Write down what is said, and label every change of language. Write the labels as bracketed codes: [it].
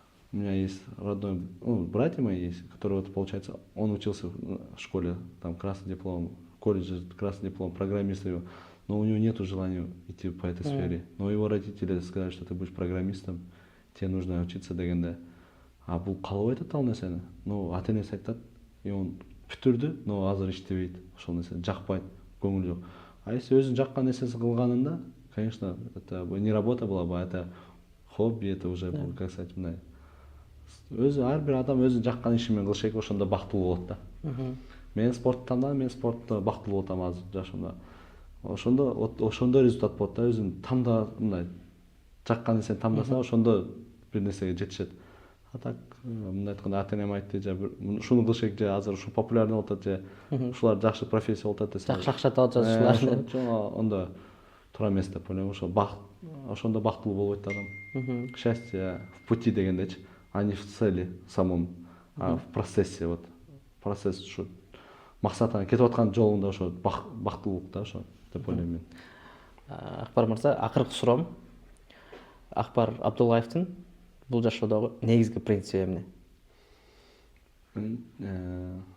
[ru] У меня есть родной, братья мои есть, которые вот получается, он учился в школе, там красный диплом, в колледже красный диплом, программист его, но у него нету желания идти по этой сфере. Но его родители сказали, что ты будешь программистом, тебе нужно учиться [ky] дегенде. А бул калабай атат ал нерсени. [ru] Но [ky] ата энеси айтат, [ru] и он [ky] бүтүрдү, [ru] но [ky] азыр иштебейт. Ошол нерсе жакпайт, көңүл жок. [ru] А если [ky] өзүн жаккан нерсесин кылганында, [ru] конечно, это не работа была бы, это хобби, это уже, как сказать, [ky] мындай. Өзү ар бир адам өзүнүн жаккан иши менен кылыш керек, ошондо бактылуу болот да. Мен спортты тандадым, мен спортто бактылуу болот азыр жашоомда. Ошондо результат болот да, өзүн танда мындай жаккан нерсени тандаса, ошондо бир нерсеге жетишет. А так, мындай айтканда ата энем айтты, же ушуну кылыш керек, же азыр ушу популярный болуп атат, же ушулар жакшы профессия болуп атат десе. Жакшы акча таап жатышулар. Ондо туура эмес деп ойлойм. Ошондо бактылуу болбойт адам. [ru] Счастье в пути [ky] дегендечи, [ru] а не в цели самом, а в процессе вот. [ky] Процесс ушу максатына кетип аткан жолунда ошо бактылуулук да ошо деп ойлойм мен. Акбар мырза, акыркы суроом. Акбар Абдуллаевдин бул жашоодогу негизги принциби эмне?